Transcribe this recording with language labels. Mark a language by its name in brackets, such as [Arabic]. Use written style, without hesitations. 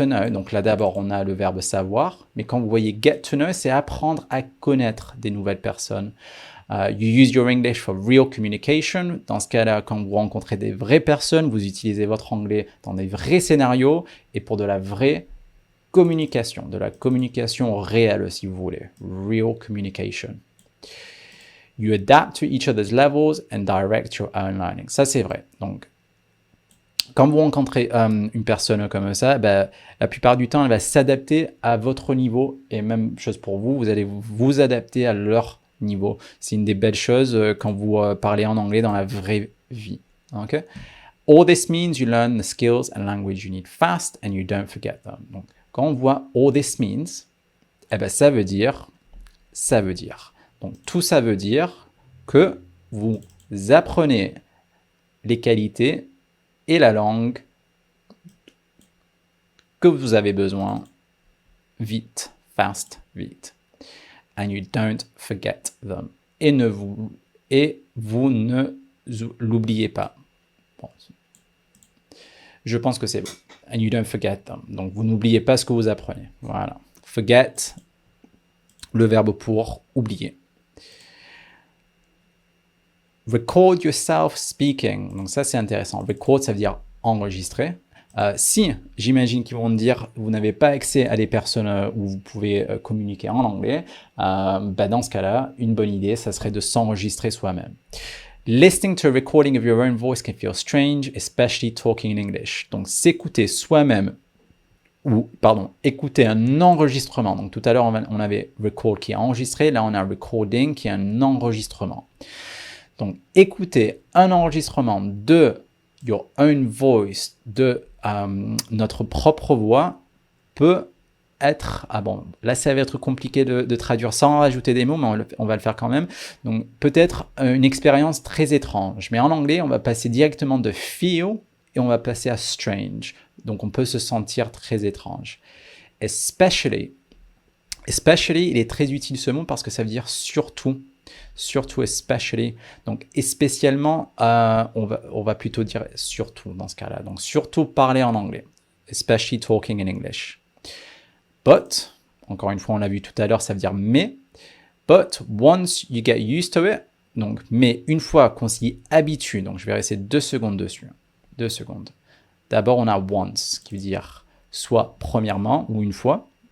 [French] Donc là d'abord on a le verbe savoir, mais quand vous voyez get to know, c'est apprendre à connaître des nouvelles personnes. [English] You use your English for real communication. [French] Dans ce cas-là, quand vous rencontrez des vraies personnes, vous utilisez votre anglais dans des vrais scénarios et pour de la vraie communication, de la communication réelle si vous voulez. [English] Real communication. You adapt to each other's levels and direct your own learning. [French] Ça, c'est vrai. Donc, quand vous rencontrez une personne comme ça, la plupart du temps, elle va s'adapter à votre niveau. Et même chose pour vous, vous allez vous adapter à leur niveau. C'est une des belles choses quand vous parlez en anglais dans la vraie vie. Okay? [English] All this means you learn the skills and language you need fast and you don't forget them. [French] Donc, quand on voit all this means, ça veut dire. Donc, tout ça veut dire que vous apprenez les qualités et la langue que vous avez besoin vite, vite. [English] And you don't forget them. [French] Et vous ne l'oubliez pas. Bon. Je pense que c'est bon. And you don't forget them. Donc, vous n'oubliez pas ce que vous apprenez. Voilà. Forget, le verbe pour oublier. [English] Record yourself speaking. [French] Donc ça, c'est intéressant. Record, ça veut dire enregistrer. Si j'imagine qu'ils vont me dire vous n'avez pas accès à des personnes où vous pouvez communiquer en anglais, dans ce cas-là, une bonne idée, ça serait de s'enregistrer soi-même. [English] Listening to a recording of your own voice can feel strange, especially talking in English. [French] Donc s'écouter soi-même, écouter un enregistrement. Donc tout à l'heure on avait record qui est enregistré, là on a recording qui est un enregistrement. Donc écouter un enregistrement de [English] your own voice, [French] de notre propre voix, peut être... là ça va être compliqué de traduire sans rajouter des mots, mais on va le faire quand même. Donc peut-être une expérience très étrange. Mais en anglais, on va passer directement de feel et on va passer à strange. Donc on peut se sentir très étrange. Especially, il est très utile ce mot parce que ça veut dire surtout. Surtout, especially. Donc, et spécialement, on va plutôt dire surtout dans ce cas-là. Donc, surtout parler en anglais. [English] Especially talking in English. [French] But, encore une fois, on l'a vu tout à l'heure, ça veut dire mais. [English] But once you get used to it, [French] donc, mais une fois qu'on s'y habitue, donc je vais rester 2 secondes dessus. 2 secondes. D'abord, on a once, qui veut dire soit premièrement ou une fois.